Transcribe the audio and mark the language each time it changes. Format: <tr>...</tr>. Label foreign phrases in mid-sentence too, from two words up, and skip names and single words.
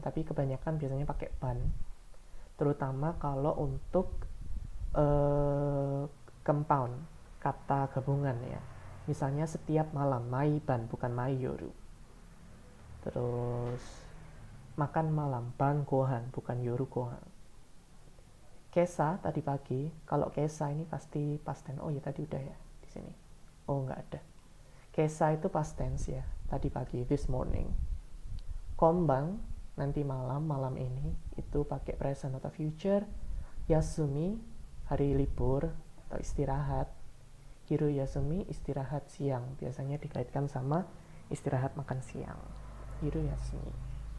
<id>Tapi kebanyakan biasanya pakai ban. Terutama kalau untuk compound, kata gabungan ya. Misalnya setiap malam,</id> <ja>毎晩,</ja> <id>bukan</id> <ja>毎夜.</ja> <id>Terus makan malam,</id> <ja>晩ご飯,</ja> <id>bukan</id> <ja>夜ご飯.</ja> <id>Kesa tadi pagi, kalau kesa ini pasti</id> <en>past tense.</en> <id>Oh ya tadi udah ya di sini. Oh nggak ada. Kesa itu</id> <en>past tense</en> <id>ya, tadi pagi,</id> <en>this morning.</en> <id>Kombang nanti malam, malam ini itu pakai present atau future. Yasumi hari libur atau istirahat.</id> <ja>昼休み</ja> <id>istirahat siang, biasanya dikaitkan sama istirahat makan siang.</id> <ja>昼休み.</ja>